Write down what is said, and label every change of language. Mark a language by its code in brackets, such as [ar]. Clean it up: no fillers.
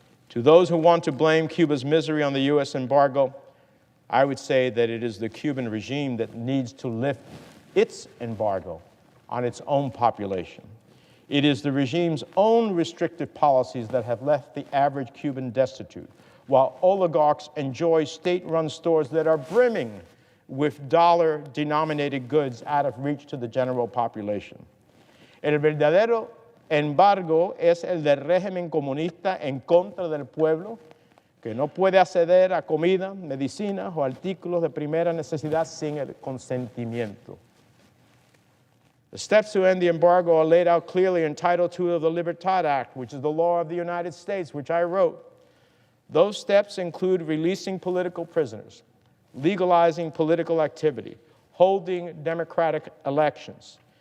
[en] To those who want to blame Cuba's misery on the U.S. embargo, I would say that it is the Cuban regime that needs to lift its embargo on its own population. It is the regime's own restrictive policies that have left the average Cuban destitute, while oligarchs enjoy state-run stores that are brimming with dollar-denominated goods out of reach to the general population. [es] El verdadero embargo es el del régimen comunista en contra del pueblo, que no puede acceder a comida, medicinas o artículos de primera necesidad sin el consentimiento. [en] The steps to end the embargo are laid out clearly in Title II of the Libertad Act, which is the law of the United States, which I wrote. Those steps include releasing political prisoners, legalizing political activity, holding democratic elections.